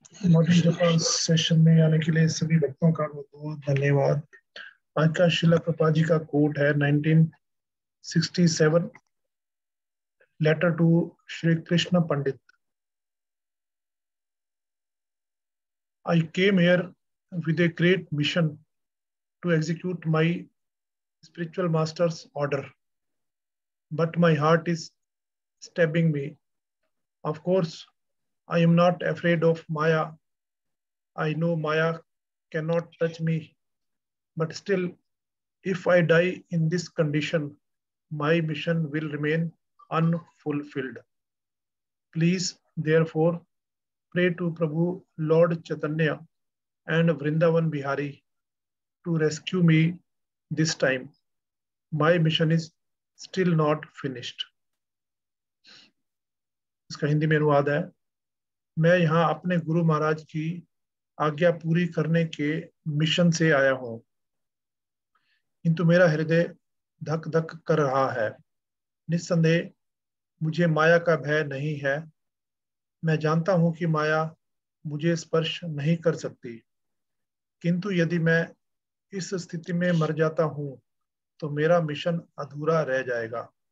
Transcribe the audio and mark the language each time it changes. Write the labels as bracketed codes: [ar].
[hi] Modern जपा session में आने के लिए सभी भक्तों का बहुत बहुत धन्यवाद। आज का शिला प्रभुपाद जी का कोट है 1967, letter to Shri Krishna Pandit. [en] I came here with a great mission to execute my spiritual master's order, but my heart is stabbing me. Of course, I am not afraid of Maya. I know Maya cannot touch me, but still, if I die in this condition, my mission will remain unfulfilled. Please, therefore, pray to Prabhu Lord Chaitanya and Vrindavan Bihari to rescue me this time. My mission is still not finished. [hi] इसका हिंदी में अनुवाद है, मैं यहाँ अपने गुरु महाराज की आज्ञा पूरी करने के मिशन से आया हूँ, किंतु मेरा हृदय धक धक कर रहा है। निस्संदेह मुझे माया का भय नहीं है। मैं जानता हूं कि माया मुझे स्पर्श नहीं कर सकती, किंतु यदि मैं इस स्थिति में मर जाता हूं तो मेरा मिशन अधूरा रह जाएगा।